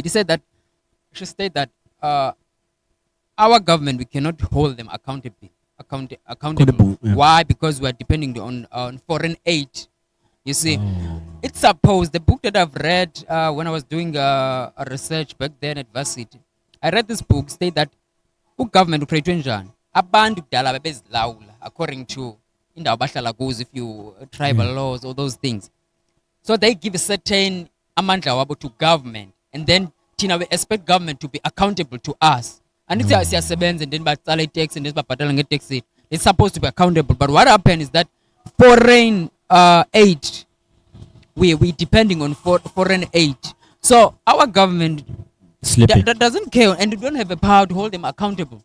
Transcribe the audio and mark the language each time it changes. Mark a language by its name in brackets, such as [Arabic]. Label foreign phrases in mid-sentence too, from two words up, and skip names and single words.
[English] He said that, she said that our government, we cannot hold them accountable. Yeah. Why? Because we are depending on foreign aid. You see, it's supposed, the book that I've read when I was doing a research back then at varsity, I read this book, state that government create [North Ndebele] njani abantu kudala babezilawula [English] according to [North Ndebele] indawo bahlala kuzo, [English] if you tribal laws or those things. So they give a certain [North Ndebele] amandla wabo [English] to government, and then we expect government to be accountable to us. And it's siyasebenza and then batsala tax and then [North Ndebele] babhadala nge-tax. [English] It's supposed to be accountable. But what happened is that foreign aid, we depending on foreign aid. So our government that doesn't care, and we don't have a power to hold them accountable.